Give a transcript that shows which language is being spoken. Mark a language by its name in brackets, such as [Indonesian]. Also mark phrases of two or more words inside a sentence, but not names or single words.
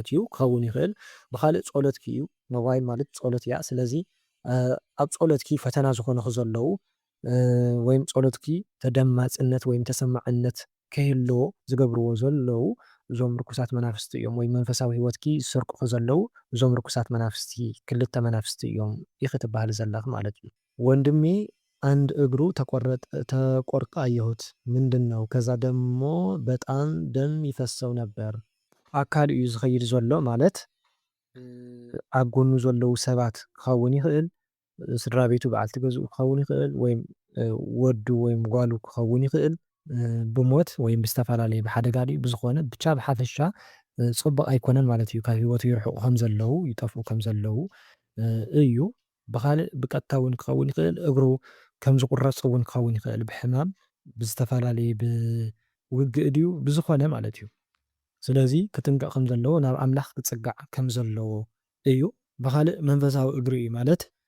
[Tigrinya] እዩ ክኸውን ይኽእል። ብካልእ ጸሎትኪ እዩ ሞባይል ማለት ጸሎት እያ። ስለዚ ኣብ ጸሎትኪ ፈተና ዝኾኑ ዘለው ወይም ጸሎትኪ ተደማጽነት ወይም ተሰማዕነት ከይህልዎ ዝገብርዎ ዘለው እዞም ርኩሳት መናፍስቲ እዮም። ወይ መንፈሳዊ ህይወትኪ ዝሰርቁ ዘለው እዞም ርኩሳት መናፍስቲ ክልተ መናፍስቲ እዮም ኢኺ ትበሃል ዘለኽ ማለት እዩ። [Amharic] ወንድሜ አንድ እግሩ ተቆርጦ አየሁት። ምንድነው? ከዛ ደግሞ በጣም ደም ይፈሰው ነበር። [Tigrinya] አካል እዩ ዝኸይድ ዘሎ ማለት ኣብ ጎኑ ዘለው ሰባት ክኸውን ይኽእል፣ ስድራ ቤቱ በዓልቲ ገዝኡ ክኸውን ይኽእል፣ ወይም ወዱ ወይም ጓሉ ክኸውን ይኽእል ብሞት ወይም ብዝተፈላለየ ብሓደጋ ድዩ ብዝኾነ ብቻ ብሓፈሻ ፅቡቅ ኣይኮነን ማለት እዩ። ካብ ሂወቱ ይርሕቁ ከም ዘለው ይጠፍኡ ከም ዘለው እዩ። ብካልእ ብቀጥታ እውን ክኸውን ይኽእል እግሩ ከም ዝቁረፅ እውን ክኸውን ይኽእል ብሕማም ብዝተፈላለየ ብውግእ ድዩ ብዝኾነ ማለት እዩ። ስለዚ ክጥንቀቕ ከም ዘለዎ ናብ ኣምላኽ ክፅጋዕ ከም ዘለዎ እዩ። ብካልእ መንፈሳዊ እግሪ እዩ ማለት